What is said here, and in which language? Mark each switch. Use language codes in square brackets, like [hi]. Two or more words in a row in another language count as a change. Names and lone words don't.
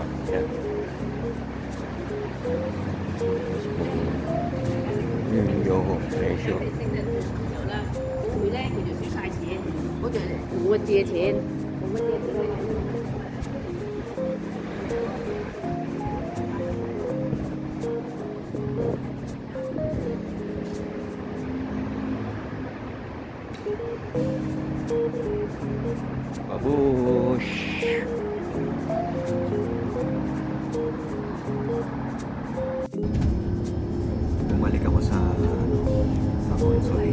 [tl] Yan. Yung presyo. [yue] 回来佢就輸晒錢，我就我借錢，我乜嘢都冇。 [tl] Babush! Bumalik ako sa consulate.